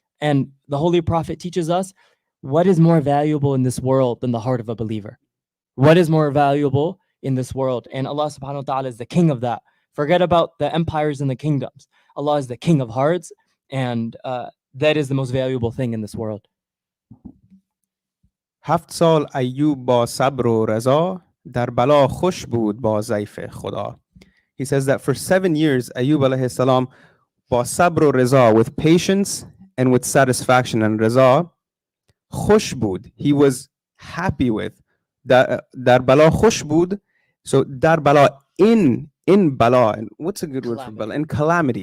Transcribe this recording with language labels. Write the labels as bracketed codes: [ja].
[en] And the Holy Prophet teaches us, what is more valuable in this world than the heart of a believer? What is more valuable in this world? And Allah subhanahu wa ta'ala is the king of that. Forget about the empires and the kingdoms. Allah is the king of hearts, and that is the most valuable thing in this world. [fa] 7 سال ایوب با صبر و رضا در بلا خوش بود با ضیف خدا. [en] He says that for 7 years, Ayub alayhi salam, [fa] با صبر و رضا, [en] with patience and with satisfaction, and رضا, [fa] خوش بود, [en] he was happy with. [fa] در بلا خوش بود, [en] so [fa] در بلا, [en] in bala, and what's a good word for bala? In calamity.